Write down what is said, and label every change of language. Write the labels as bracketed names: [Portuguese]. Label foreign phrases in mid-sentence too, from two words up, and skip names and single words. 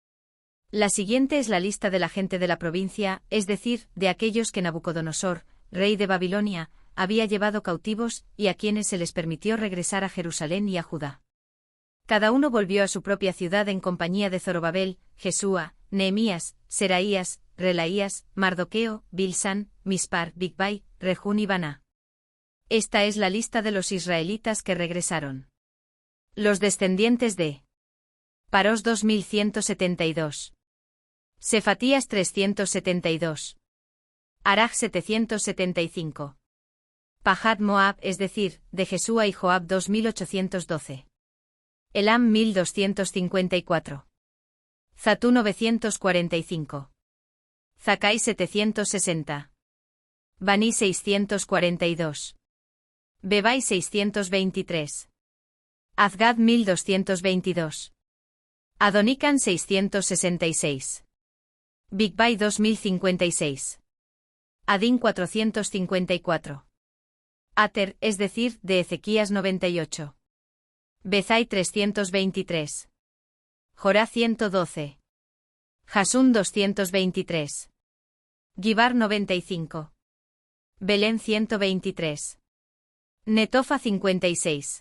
[Spanish] La siguiente es la lista de la gente de la provincia, es decir, de aquellos que Nabucodonosor, rey de Babilonia, había llevado cautivos y a quienes se les permitió regresar a Jerusalén y a Judá. Cada uno volvió a su propia ciudad en compañía de Zorobabel, Jesúa, Nehemías, Seraías, Relaías, Mardoqueo, Bilsán, Mispar, Bigvai, Rejún y Baná. Esta es la lista de los israelitas que regresaron. Los descendientes de Parós 2172. Sefatías 372. Araj 775. Pahat Moab, es decir, de Jesúa y Joab 2812. Elam 1254. Zatú 945. Zakai 760. Baní 642. Bebai 623. Azgad 1222. Adonican 666. Bigvai 2056. Adín 454. Ater, es decir, de Ezequías 98. Bezai 323. Jorá 112. Jasún 223. Gibar 95. Belén 123. Netofa 56.